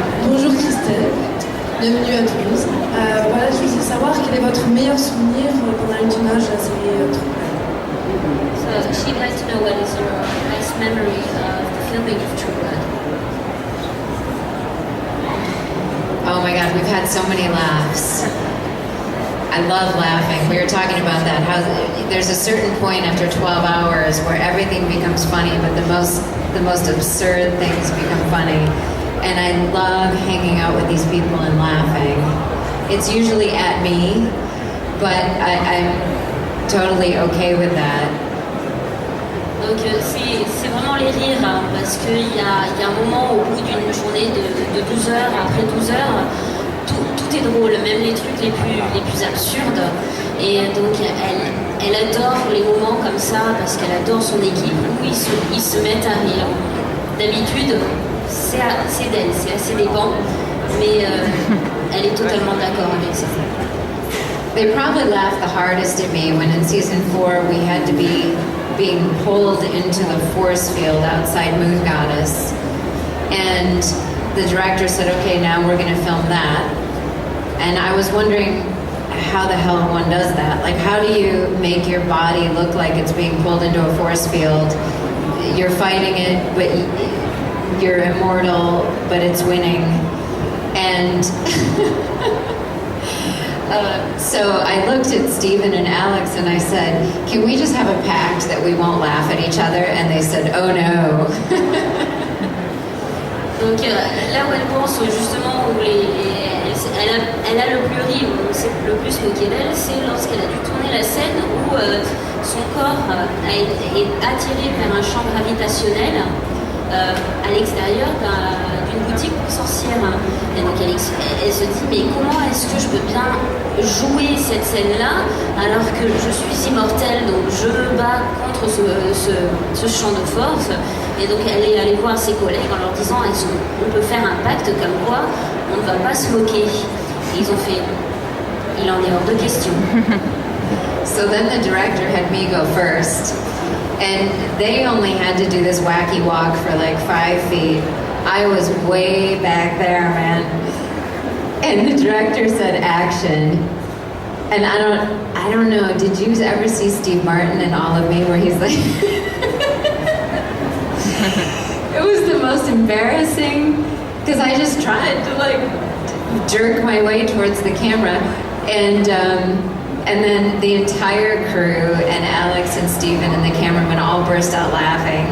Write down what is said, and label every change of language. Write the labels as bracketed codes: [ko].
[fr] Bonjour Christelle, bienvenue à Toulouse. Voilà, je voulais savoir quel est votre meilleur souvenir pendant le tournage de la série True Blood. [en] So she'd like to know what is your best memory of the filming of True Blood. Oh my God, we've had so many laughs. I love laughing. We were talking about that. How there's a certain point after 12 hours where everything becomes funny, but the most absurd things become funny. And I love hanging out with these people and laughing. It's usually at me, but I'm totally okay with that. [fr] Donc c'est vraiment les rires, hein, parce qu'il y a un moment au bout d'une journée de 12 heures, après 12 heures, tout est drôle, même les trucs les plus absurdes. Et donc elle adore les moments comme ça parce qu'elle adore son équipe où ils se mettent à rire. D'habitude, c'est d'elle, c'est assez dépend, mais elle est totalement d'accord avec ça. [en] They probably laughed the hardest at me when in season 4 we had to be being pulled into the force field outside Moon Goddess. And the director said, okay, now we're going to film that. And I was wondering how the hell one does that. Like, how do you make your body look like it's being pulled into a force field? You're fighting it, but you're immortal, but it's winning. And so I looked at Steven and Alex and I said, can we just have a pact that we won't laugh at each other? And they said, oh no. [fr] Donc là où elle pense justement où elle a le plus ri, où on s'est le plus moqué d'elle, c'est lorsqu'elle a dû tourner la scène où son corps est attiré vers un champ gravitationnel à l'extérieur d'une boutique pour sorcières. Et donc elle se dit, mais comment est-ce que je peux bien jouer cette scène-là alors que je suis immortelle, donc je me bats contre ce champ de force. Et donc elle est allée voir ses collègues en leur disant, on peut faire un pacte comme quoi on ne va pas se moquer. Et ils ont fait, il en est hors de question. [en] So then the director had me go first. And they only had to do this wacky walk for like 5 feet. I was way back there, man. And the director said action. And I don't know, did you ever see Steve Martin in All of Me where he's like it was the most embarrassing because I just tried to like jerk my way towards the camera and then the entire crew and Alex and Steven and the cameraman all burst out laughing.